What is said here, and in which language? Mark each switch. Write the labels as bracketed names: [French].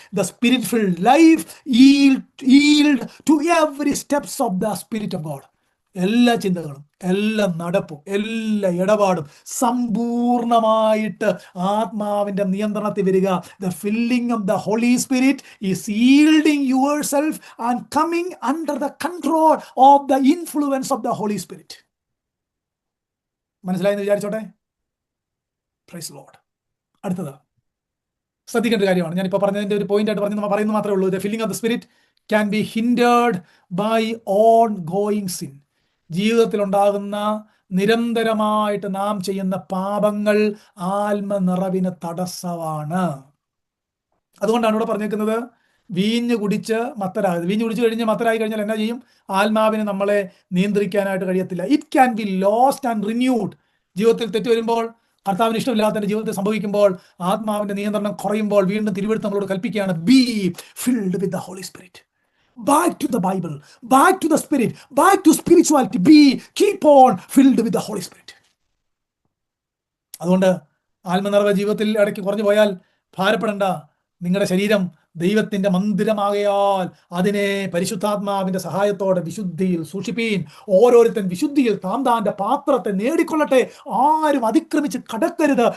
[English] The spirit filled life yield to every steps of the Spirit of God. [Malayalam] എല്ലാ ചിന്തകളും, എല്ലാ നടപ്പും, എല്ലാ ഇടപാടും സമ്പൂർണമായിട്ട് ആത്മാവിന്റെ നിയന്ത്രണത്തിൽ വരിക. [English] The filling of the Holy Spirit is yielding yourself and coming under the control of the influence of the Holy Spirit. [Malayalam] മനസ്സിലായെന്ന് വിചാരിച്ചോട്ടെ. [English] Praise Lord. [Malayalam] അടുത്തത് ശ്രദ്ധിക്കേണ്ട ഒരു കാര്യമാണ്, ഞാനിപ്പോൾ പറഞ്ഞതിൻ്റെ ഒരു പോയിന്റ് ആയിട്ട് നമ്മൾ പറയുന്നത് മാത്രമേ ഉള്ളൂ. [English] The filling of the Spirit can be hindered by ongoing sin. [Malayalam] ജീവിതത്തിലുണ്ടാകുന്ന നിരന്തരമായിട്ട് നാം ചെയ്യുന്ന പാപങ്ങൾ ആത്മനിറവിന് തടസ്സമാണ്. അതുകൊണ്ടാണ് ഇവിടെ പറഞ്ഞേക്കുന്നത് വീഞ്ഞ് കുടിച്ച് മത്തരാകുന്നത്. വീഞ്ഞ് കുടിച്ച് കഴിഞ്ഞ് മത്തരായി കഴിഞ്ഞാൽ എന്നാ ചെയ്യും? ആത്മാവിന് നമ്മളെ നിയന്ത്രിക്കാനായിട്ട് കഴിയത്തില്ല. [English] It can be lost and renewed. [Malayalam] ജീവിതത്തിൽ തെറ്റ് വരുമ്പോൾ, കർത്താവിന് ഇഷ്ടമില്ലാത്തതിന്റെ ജീവിതത്തിൽ സംഭവിക്കുമ്പോൾ, ആത്മാവിന്റെ നിയന്ത്രണം കുറയുമ്പോൾ വീണ്ടും തിരുവെടുത്ത് നമ്മളോട് കൽപ്പിക്കുകയാണ്, [English] Be filled with the Holy Spirit. Back to the Bible, back to the Spirit, back to spirituality. Keep on filled with the Holy Spirit. [Malayalam] അതുകൊണ്ട് ആത്മനിറവ് ജീവിതത്തിൽ ഇടയ്ക്ക് കുറഞ്ഞു പോയാൽ ഭാരപ്പെടേണ്ട. നിങ്ങളുടെ ശരീരം ദൈവത്തിന്റെ മന്ദിരമാകയാൽ അതിനെ പരിശുദ്ധാത്മാവിന്റെ സഹായത്തോടെ വിശുദ്ധിയിൽ സൂക്ഷിപ്പീൻ. ഓരോരുത്തൻ വിശുദ്ധിയിൽ താന്താന്റെ പാത്രത്തെ നേടിക്കൊള്ളട്ടെ. ആരും അതിക്രമിച്ച് കടക്കരുത്.